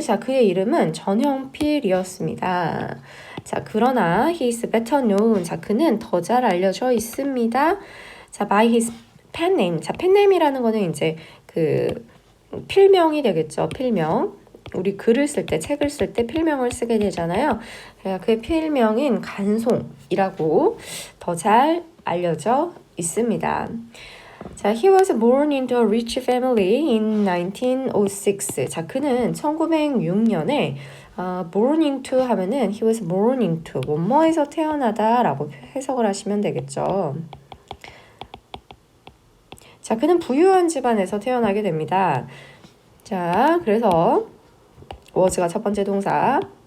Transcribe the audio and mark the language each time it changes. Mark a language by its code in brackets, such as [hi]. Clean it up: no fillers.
[ko] 자, 그의 이름은 전형필이었습니다. [en] 자, 그러나 he is better known. [ko] 자, 그는 더 잘 알려져 있습니다. [en] 자, by his pen name. [ko] 자, pen name이라는 거는 이제 그 필명이 되겠죠. 필명. 우리 글을 쓸 때, 책을 쓸 때 필명을 쓰게 되잖아요. 그 필명인 간송이라고 더 잘 알려져 있습니다. [en] 자, he was born into a rich family in 1906. [ko] 자, 그는 1906년에 born into 하면은 [en] he was born into [ko] 뭐뭐에서 태어나다라고 해석을 하시면 되겠죠. 자, 그는 부유한 집안에서 태어나게 됩니다. 자, 그래서 was가 첫 번째 동사.